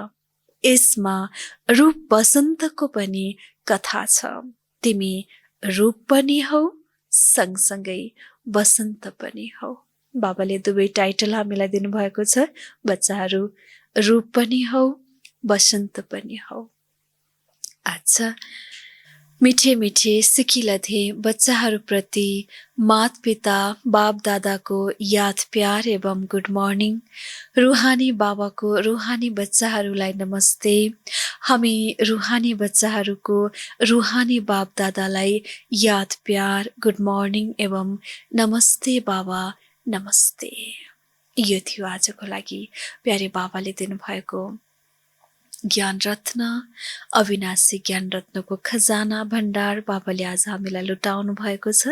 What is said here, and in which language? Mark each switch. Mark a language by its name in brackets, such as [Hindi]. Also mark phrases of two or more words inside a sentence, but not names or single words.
[Nepali] यसमा रूप बसन्तको पनि कथा छ। तिमी रूप पनि हौ, सँगसँगै बसन्त पनि हौ। बाबाले दुवै टाइटल हामीलाई दिनुभएको छ। बच्चाहरू रूप पनि हौ, बसन्त पनि हौ। अच्छा, मिठे मिठे सिकिलथे बच्चाहरूप्रति मात पिता बाप दादाको याद प्यार एवं [English] good morning. [Nepali] रुहानी बाबाको रुहानी बच्चाहरूलाई नमस्ते। हामी रुहानी बच्चाहरूको रुहानी बाप दादालाई याद प्यार [English] good morning [Nepali] एवं नमस्ते बाबा, नमस्ते। यो थियो आजको लागि प्यारे बाबाले दिनुभएको ज्ञान रत्न, अविनाशी ज्ञान रत्नको खजाना भण्डार बाबाले आज हामीलाई लुटाउनु भएको छ।